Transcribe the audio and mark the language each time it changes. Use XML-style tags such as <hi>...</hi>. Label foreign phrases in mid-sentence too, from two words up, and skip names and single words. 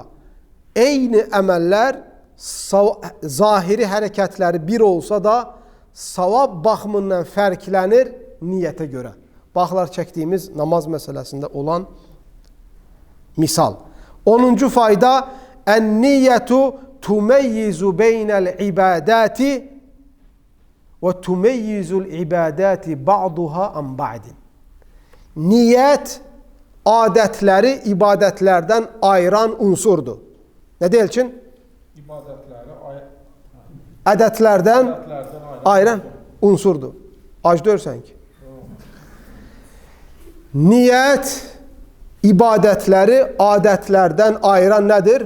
<az>Eyni əməllər, zahiri hərəkətləri bir olsa da, savab baxımından fərqlənir niyyətə görə. Baxlar çəkdiyimiz namaz məsələsində olan misal.</az> <ar>10-cu fayda, النية تميز بين العبادة وتميز العبادات بعضها عن بعض.</ar> <az>Niyyət adətləri ibadətlərdən ayıran unsurdur. Nə deyil ki? Ədətlərdən ayıran unsurdur. Ac görsən ki. Niyyət ibadətləri adətlərdən ayıran nədir?</az>